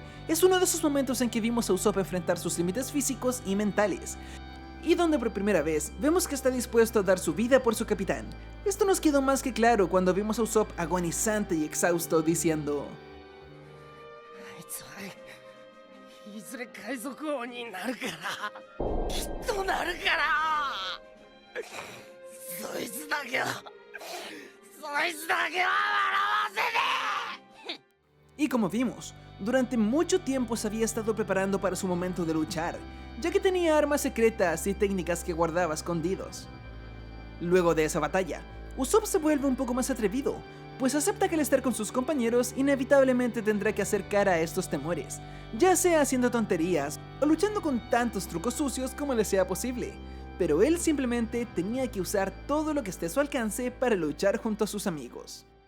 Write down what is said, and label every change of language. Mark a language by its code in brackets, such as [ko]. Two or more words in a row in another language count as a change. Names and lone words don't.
[es] Es uno de esos momentos en que vimos a Usopp enfrentar sus límites físicos y mentales, y donde por primera vez vemos que está dispuesto a dar su vida por su capitán. Esto nos quedó más que claro cuando vimos a Usopp agonizante y exhausto diciendo: [ja] すれ海賊王になるからきっとなるからそいつだけは笑わせねえ [es] Y como vimos, durante mucho tiempo se había estado preparando para su momento de luchar, ya que tenía armas secretas y técnicas que guardaba escondidos. Luego de esa batalla, Usopp se vuelve un poco más atrevido, pues acepta que al estar con sus compañeros inevitablemente tendrá que hacer cara a estos temores, ya sea haciendo tonterías o luchando con tantos trucos sucios como le sea posible, pero él simplemente tenía que usar todo lo que esté a su alcance para luchar junto a sus amigos.